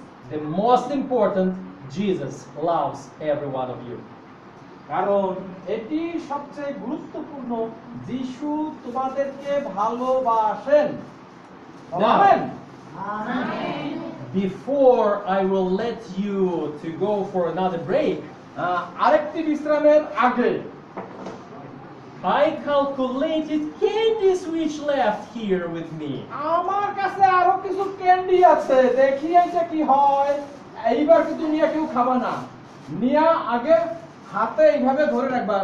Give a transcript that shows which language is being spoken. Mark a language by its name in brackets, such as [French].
[English] The most important, Jesus loves every one of you. [Bangla] কারণ এটি সবচেয়ে গুরুত্বপূর্ণ, যীশু তোমাদেরকে ভালোবাসেন। Amen. [English] Before I will let you to go for another break, [Bangla] আরেকটি বিশ্রামের আগে [English] I calculated candies which left here with me. [Bangla] আমার কাছে আরো কিছু ক্যান্ডি আছে, দেখি এটা কি হয়। এইবার কিন্তু নিয়ে কেউ খাবা না, নিয়া আগে হাতে এইভাবে ধরে রাখবা।